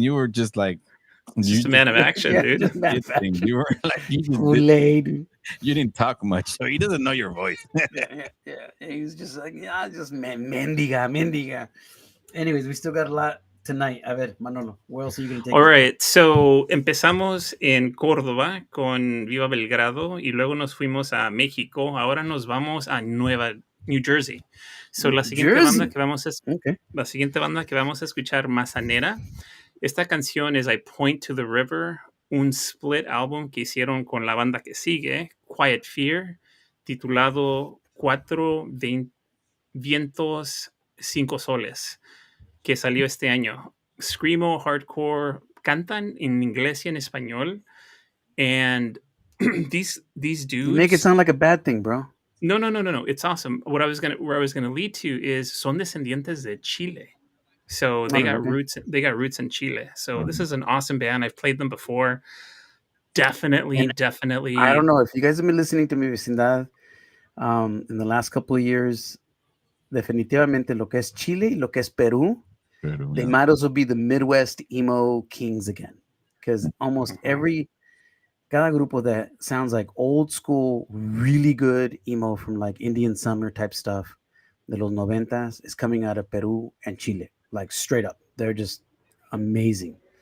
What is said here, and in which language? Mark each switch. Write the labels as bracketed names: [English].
[English] You were just like, Just a man of action, dude. Just man of action. You were like, Kool-Aid. you didn't talk much, so he doesn't know your voice. Yeah. He's just like, yeah, just [Spanish] mendiga. [English] Anyways, we still got a lot tonight. [Spanish] A ver, [English] Manolo, where else are you going to take All us? right, so [Spanish] empezamos en Córdoba con Viva Belgrado y luego nos fuimos a México. Ahora nos vamos a New Jersey. [English] So [Spanish] la siguiente banda que vamos a [English] Okay. [Spanish] la siguiente banda que vamos a escuchar, Mazanera. Esta canción es [English] I Point to the River, [Spanish] un split álbum que hicieron con la banda que sigue, Quiet Fear, titulado Cuatro vientos, cinco soles, que salió este año. Screamo, hardcore, cantan en inglés y en español, [English] and these You make it dudes. sound like a bad thing, bro. No. It's awesome. Where I was gonna lead to is [Spanish] son descendientes de Chile. [English] So they got Okay. roots. They got roots in Chile. So this is an awesome band. I've played them before. Definitely, And I don't definitely. know if you guys have been listening to Mi Vecindad in the last couple of years. [Spanish] Definitivamente lo que es Chile y lo que es Peru, Pero, [English] they might also be the Midwest emo kings again. Because almost Mhm. [Spanish] cada grupo [English] that sounds like old school, really good emo from like Indian Summer type stuff [Spanish] de los noventas [English] is coming out of Peru and Chile. Like straight up. They're just amazing.